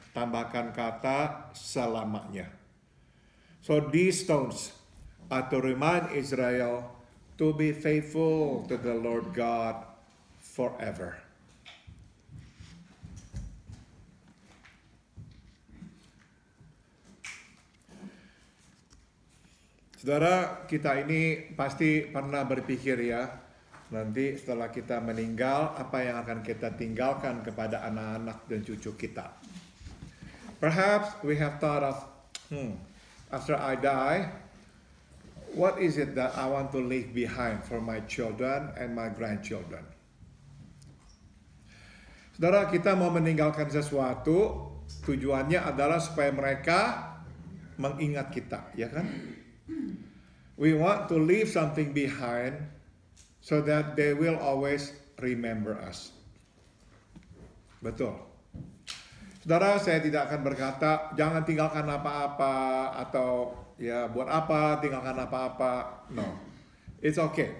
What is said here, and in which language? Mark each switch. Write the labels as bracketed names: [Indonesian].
[Indonesian] Tambahkan kata selamanya. [English] So these stones are to remind Israel to be faithful to the Lord God forever. [Indonesian] Saudara, kita ini pasti pernah berpikir ya, nanti setelah kita meninggal, apa yang akan kita tinggalkan kepada anak-anak dan cucu kita. [English] Perhaps we have thought of, after I die, what is it that I want to leave behind for my children and my grandchildren? [Indonesian] Saudara, kita mau meninggalkan sesuatu, tujuannya adalah supaya mereka mengingat kita, ya kan? [English] We want to leave something behind so that they will always remember us. [Indonesian] Betul. Saudara, saya tidak akan berkata jangan tinggalkan apa-apa atau ya buat apa tinggalkan apa-apa. [English] No. It's okay.